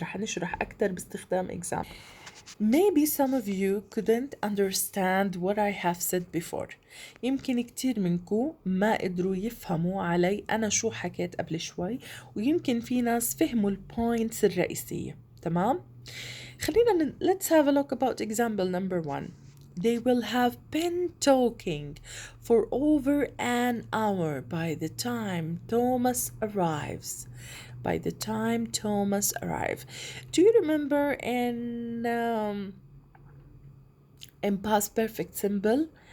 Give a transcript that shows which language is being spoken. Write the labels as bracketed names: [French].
[Arabic] رح نشرح أكتر باستخدام example. [English] Maybe some of you couldn't understand what I have said before. [Arabic] يمكن كتير منكم ما قدروا يفهموا علي أنا شو حكيت قبل شوي، ويمكن في ناس فهموا البوينتس الرئيسية. تمام؟ خلينا [English] let's have a look about example number 1. They will have been talking for over an hour by the time Thomas arrives. By the time Thomas arrives. Do you remember in past perfect simple?